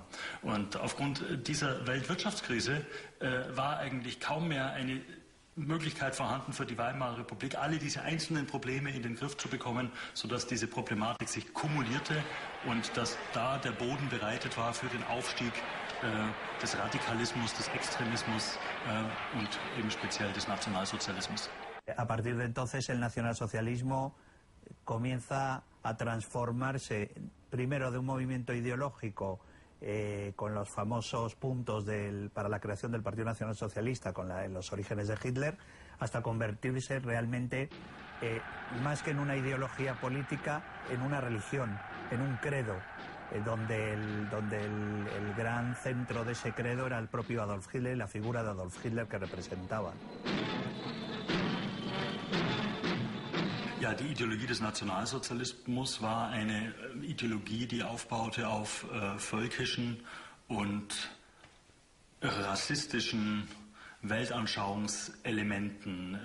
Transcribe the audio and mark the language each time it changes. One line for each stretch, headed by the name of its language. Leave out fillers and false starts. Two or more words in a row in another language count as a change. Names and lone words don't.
German: Und aufgrund dieser Weltwirtschaftskrise war eigentlich kaum mehr eine Möglichkeit vorhanden für die Weimarer Republik, alle diese einzelnen Probleme in den Griff zu bekommen, sodass diese Problematik sich kumulierte und dass da der Boden bereitet war für den Aufstieg des Radikalismus, des Extremismus und eben speziell des Nationalsozialismus.
Spanish: A partir de entonces el nacionalsocialismo comienza a transformarse primero de un movimiento ideológico con los famosos puntos para la creación del Partido Nacional Socialista, en los orígenes de Hitler, hasta convertirse realmente, más que en una ideología política, en una religión, en un credo, donde el gran centro de ese credo era el propio Adolf Hitler y la figura de Adolf Hitler que representaba.
German: Ja, die Ideologie des Nationalsozialismus war eine Ideologie, die aufbaute auf völkischen und rassistischen Weltanschauungselementen.